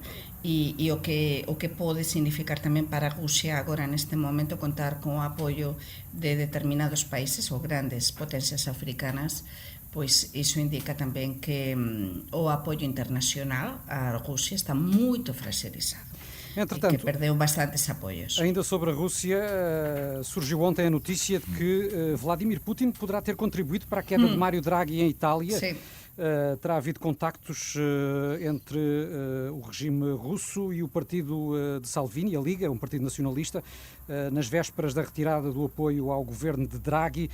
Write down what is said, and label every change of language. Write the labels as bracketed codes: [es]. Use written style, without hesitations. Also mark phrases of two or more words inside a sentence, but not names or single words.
[gl] E o que pode significar tamén para a Rusia agora neste momento contar con o apoio de determinados países ou grandes potencias africanas, pois iso indica tamén que o apoio internacional á Rusia está moito fragilizado. [pt] Entretanto, que perdeu bastantes apoios. Ainda sobre a Rússia, surgiu ontem a notícia de que Vladimir Putin poderá ter contribuído para a queda de Mário Draghi em Itália. Sim. Terá havido contactos entre o regime russo e o partido de Salvini, a Liga, um partido nacionalista, nas vésperas da retirada do apoio ao governo de Draghi.